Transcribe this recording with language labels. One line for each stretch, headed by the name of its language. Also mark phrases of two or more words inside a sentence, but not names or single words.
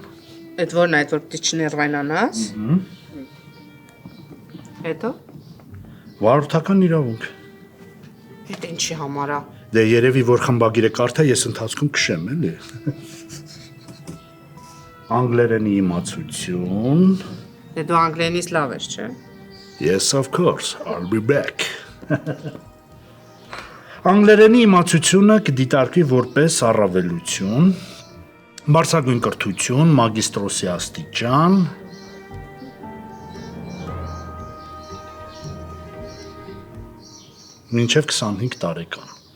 Armenian: Այդ որն է, այդ որ պիտի չներվայնանաս։ Հետո։ Վարորդական իրավունք։ Այդ ինչի համար է։ Դե երևի որ խմբագիրը կարդա, ես ընթացքում քշեմ, էլի։ Անգլերենի իմացություն։ Դե դու անգլերենից լավ ես, չէ՞։
English: Yes, of course, I'll be back։
Armenian: Անգլերենի իմացությունը կդիտարկվի որպես առավելություն, բարձրագույն կրթություն, մագիստրոսի աստիճան, մինչև 25 տարեկան։